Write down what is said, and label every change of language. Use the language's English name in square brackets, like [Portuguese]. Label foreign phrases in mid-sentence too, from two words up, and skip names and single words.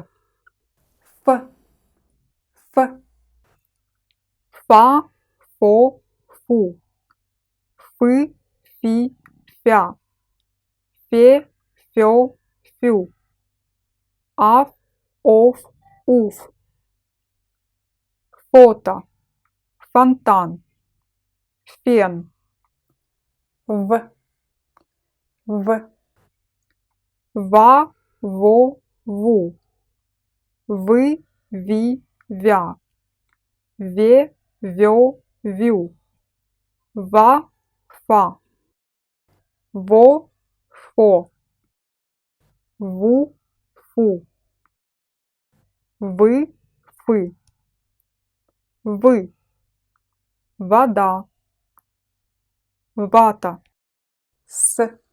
[Russian] F, F, Fa, Fo, Fu, Фы, Фи, Фя, Фе, Фё, Фю, Аф, Оф, Уф, Фото, фонтан, фен, В, Ва, Во, Ву, Вы, Ви, Вя, Ве, Вё, Вю, Ва, Фа, Во, Фо, Ву, Фу, Вы, Фы, Вы, вода, вата, С,